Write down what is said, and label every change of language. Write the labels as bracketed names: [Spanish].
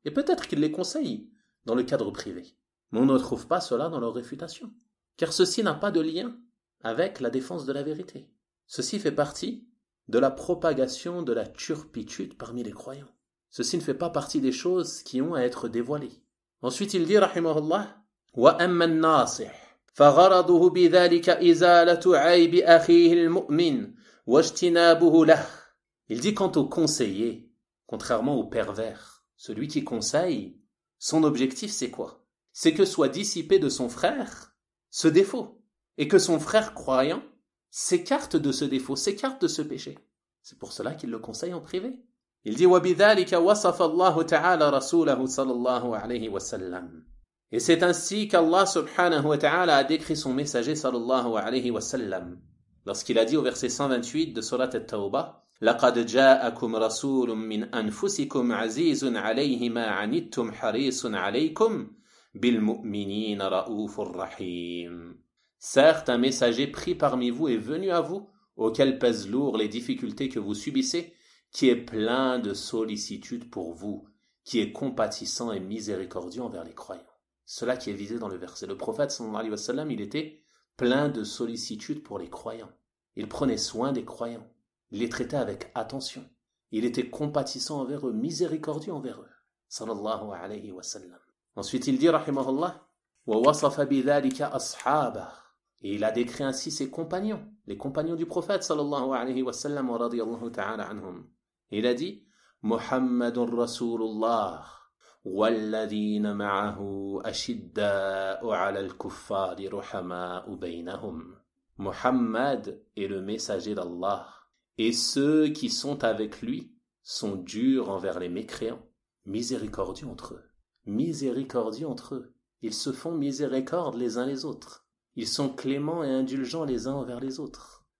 [French] Et peut-être qu'il les conseille dans le cadre privé. Mais on ne trouve pas cela dans leur réfutation. Car ceci n'a pas de lien avec la défense de la vérité. Ceci fait partie de la propagation de la turpitude parmi les croyants. Ceci ne fait pas partie des choses qui ont à être dévoilées. Ensuite, il dit, [Arabic] rahimahullah, وأما الناصح فغرضه بذلك إزالة عيب أخيه المؤمن واجتنابه له. [French] Il dit, quant au conseiller, contrairement au pervers, celui qui conseille, son objectif c'est quoi? C'est que soit dissipé de son frère ce défaut, et que son frère croyant s'écarte de ce défaut, s'écarte de ce péché. C'est pour cela qu'il le conseille en privé. Il dit, [Arabic] وَبِذَلِكَ وَصَفَ اللَّهُ تَعَالَى رَسُولَهُ صَلَى اللَّهُ عَلَيْهِ وَسَلَّمُ. [French] Et c'est ainsi qu'Allah subhanahu wa ta'ala a décrit son messager sallallahu alayhi wa sallam, lorsqu'il a dit au verset 128 de surat At-Tawbah, [Arabic] لَقَدْ جَاءَكُمْ رَسُولٌ مِّنْ أَنفُسِكُمْ عَزِيزٌ عَلَيْهِ مَا عَنِتُّمْ حَرِيصٌ عَلَيْكُمْ بِالْمُؤْمِنِينَ رَؤُوفٌ رَحِيمٌ. [French] Certes, un messager pris parmi vous est venu à vous, auquel pèsent lourd les difficultés que vous subissez, qui est plein de sollicitude pour vous, qui est compatissant et miséricordieux envers les croyants. Cela qui est visé dans le verset. Le prophète, sallallahu alayhi wa sallam, il était plein de sollicitude pour les croyants. Il prenait soin des croyants. Il les traitait avec attention. Il était compatissant envers eux, miséricordieux envers eux. Sallallahu alayhi wa sallam. Ensuite, il dit, [Arabic] rahimahullah, وَوَصَفَ بِذَلِكَ أَصْحَابَهُ. [French] Et il a décrit ainsi ses compagnons, les compagnons du prophète, sallallahu alayhi wa sallam, radiyallahu ta'ala anhum. Il a dit, [Arabic] مُحَمَّدٌ رَسُولُ اللَّهِ والذين معه أشداء على الكفار رحماء بينهم. [French] Muhammad est le messager d'Allah, et ceux qui sont avec lui sont durs envers les mécréants, miséricordieux entre eux, miséricordieux entre eux. Ils se font miséricorde les uns les autres. Ils sont cléments et indulgents les uns envers les autres.